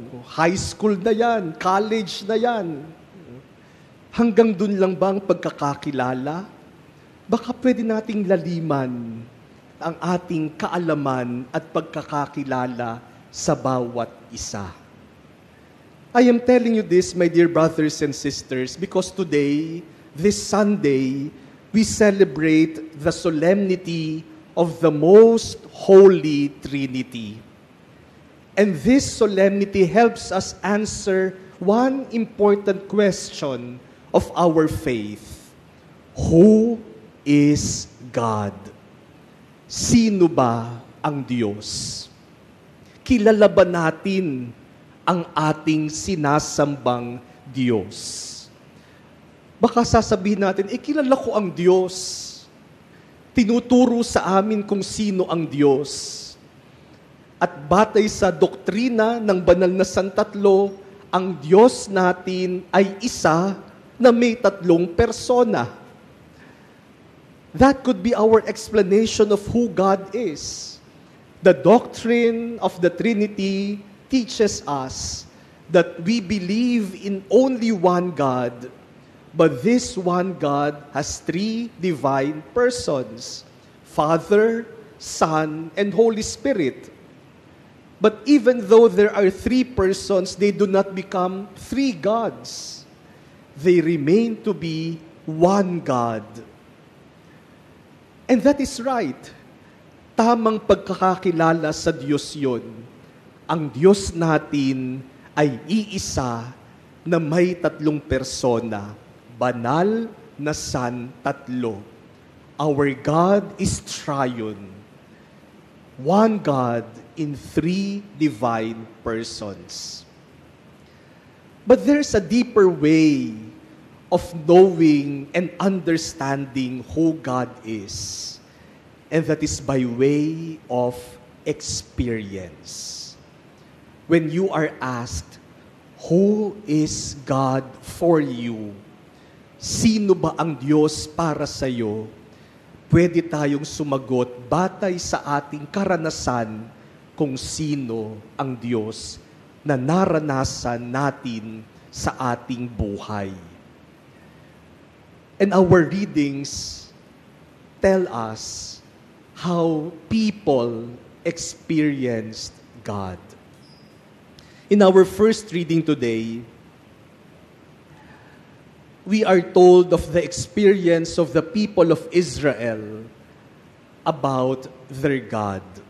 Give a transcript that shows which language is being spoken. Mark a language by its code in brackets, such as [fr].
[tl] High school na yan. College na yan. Hanggang dun lang ba ang pagkakakilala? Baka pwede nating laliman ang ating kaalaman at pagkakakilala sa bawat isa. [en] I am telling you this, my dear brothers and sisters, because today, this Sunday, we celebrate the solemnity of the Most Holy Trinity. And this solemnity helps us answer one important question of our faith. Who is God? [tl] Sino ba ang Diyos? Kilala ba natin ang ating sinasambang Diyos? Baka sasabihin natin, kilala ko ang Diyos. Tinuturo sa amin kung sino ang Diyos. At batay sa doktrina ng banal na Santatlo, ang Diyos natin ay isa na may 3 persona. [en] That could be our explanation of who God is. The doctrine of the Trinity teaches us that we believe in only one God, but this one God has 3 divine persons, Father, Son, and Holy Spirit. But even though there are 3 persons, they do not become 3 gods. They remain to be one God. And that is right. [tl] Tamang pagkakakilala sa Diyos yun. Ang Diyos natin ay iisa na may 3 persona. Banal na San, 3. [en] Our God is triune. One God in 3 divine persons. But there's a deeper way of knowing and understanding who God is. And that is by way of experience. When you are asked, who is God for you? [tl] Sino ba ang Diyos para sa iyo? Pwede tayong sumagot batay sa ating karanasan kung sino ang Diyos na naranasan natin sa ating buhay. [en] And our readings tell us how people experienced God. In our first reading today, we are told of the experience of the people of Israel about their God.